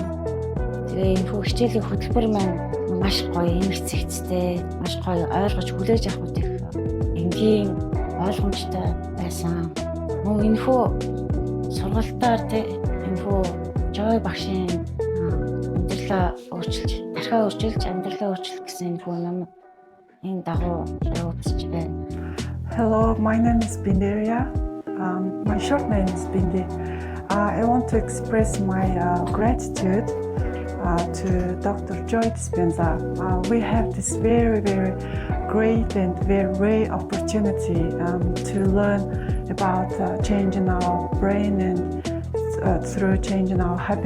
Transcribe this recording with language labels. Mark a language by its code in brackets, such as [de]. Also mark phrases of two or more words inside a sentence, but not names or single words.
[mn] Тэгээ энэхүү хичээлийн хөтөлбөр маань маш гоё, эмэрцэгцтэй, маш гоё ойлгож хүлээж авах их энгийн ойлгомжтой байсан. Мөн энэхүү сургалтаар энэхүү Joy багшийн амьдралаа өөрчилж, тархиа өөрчилж, амьдралаа өөрчилж гэсэн энэхүү ном энэ дагуу явуулж байна. [en] Hello, my name is Binderia. My short name is Bindi. I want to express my gratitude to Dr. Joe Dispenza. We have this very great and very rare opportunity to learn about changing our brain and through changing our habit.